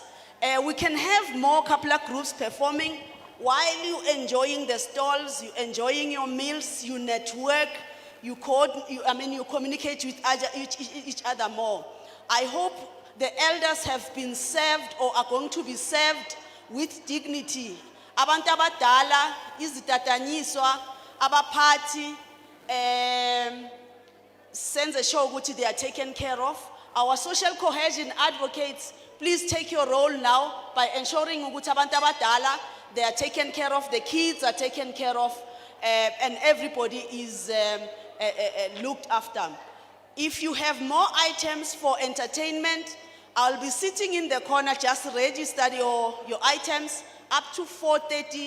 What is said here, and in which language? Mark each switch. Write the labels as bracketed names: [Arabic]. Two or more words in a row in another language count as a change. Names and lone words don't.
[English] We can have more couple of groups performing while you're enjoying the stalls, you're enjoying your meals, you network, you communicate with each other more. I hope the elders have been served or are going to be served with dignity. [Zulu] Abantu abadala, izitatanyiswa, abaphathi, senze sure ukuthi [English] they are taken care of. Our social cohesion advocates, please take your role now by ensuring [Zulu] ukuthi abantu abadala, [English] they are taken care of, the kids are taken care of, and everybody is looked after. If you have more items for entertainment, I'll be sitting in the corner, just register your items up to 4:30.